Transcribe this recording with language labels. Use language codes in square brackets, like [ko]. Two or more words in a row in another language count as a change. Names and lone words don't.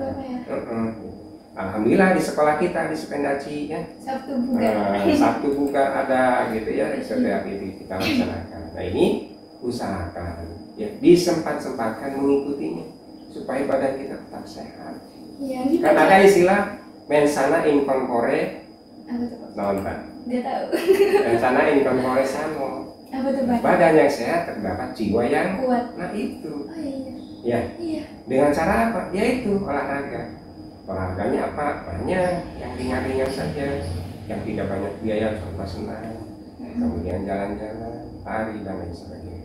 [id] Alhamdulillah di sekolah kita di Sependaci ya, Sabtu buka ada gitu ya, setiap itu kita laksanakan. Nah ini usahakan ya disempat-sempatkan mengikutinya supaya badan kita tetap sehat. Kan ada istilah [la] mensana in corpore [id] non-Pak. Gak tahu. [la] Mensana in corpore sano. [id] Apa tuh Pak? Badan yang sehat terdapat jiwa yang kuat. Nah itu. Oh iya. Ya. Iya. Dengan cara apa? Yaitu olahraga. Olahraganya apa? Banyak yang ringan-ringan saja, yang tidak banyak biaya, contoh senam, kemudian jalan-jalan, lari dan lain sebagainya.